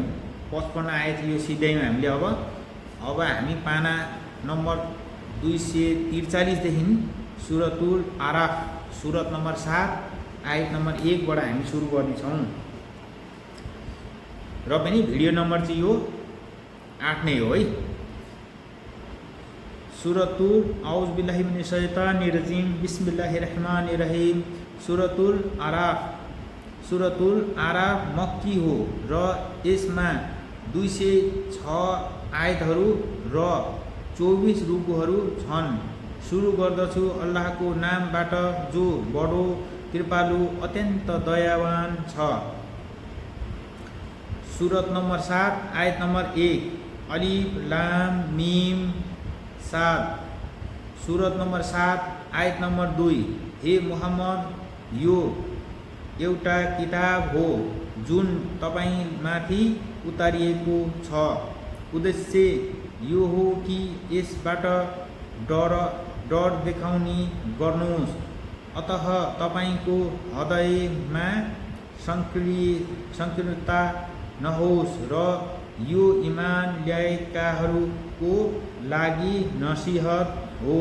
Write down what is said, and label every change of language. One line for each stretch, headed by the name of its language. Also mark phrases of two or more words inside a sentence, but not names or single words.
Nepali: 55 आयत यो सिधैमा हामीले अब हामी पाना नम्बर 243 देखि सुरतुल आराफ सुरत नम्बर 7 आयत नम्बर 1 बाट हामी सुरु गर्नेछौँ। र पनि भिडियो नम्बर चाहिँ यो 8 नै हो है।
Arabic: سورة أعوذ بالله من الشيطان الرجيم بسم الله الرحمن الرحيم.
Nepali: सुरतुल आराफ मक्की हो र यसमा 206 आयतहरू र 24 रुकुहरू छन्। सुरु गर्दछु अल्लाहको नामबाट जो बडो कृपालु अत्यन्त दयावान छ। सुरत नम्बर 7 आयत नम्बर 1
Arabic: ألف لام ميم صاد.
Nepali: सुरत नम्बर 7 आयत नम्बर 2 हे मुहम्मद, यो एउटा किताब हो जुन तपाईमाथि उतारिएको छ। उद्देश्य यो हो कि यसबाट डर देखाउने गर्नुहोस्, अतः तपाईको हृदयमा संकीर्णता नहोस् र यो इमान ल्याएकाहरूको लागि नसिहत हो।